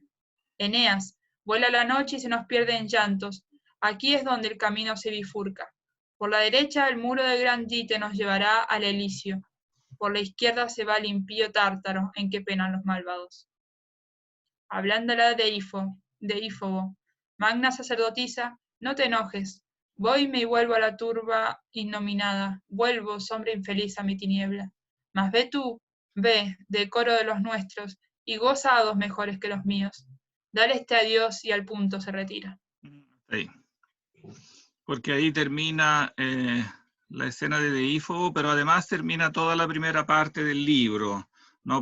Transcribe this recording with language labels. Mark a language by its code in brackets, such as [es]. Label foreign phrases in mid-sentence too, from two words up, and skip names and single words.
[es] Eneas, vuela la noche y se nos pierde en llantos, aquí es donde el camino se bifurca. Por la derecha el muro de gran Dite nos llevará al Elicio, por la izquierda se va al impío Tártaro, en que penan los malvados. Hablándola de Ífobo, magna sacerdotisa, no te enojes, voyme y vuelvo a la turba innominada, vuelvo, sombra infeliz, a mi tiniebla. Mas ve tú, ve, decoro de los nuestros, y goza a dos mejores que los míos. Dale este adiós y al punto se retira. Ahí. Porque ahí termina la escena de Deífobo, pero además termina toda la primera parte del libro, ¿no?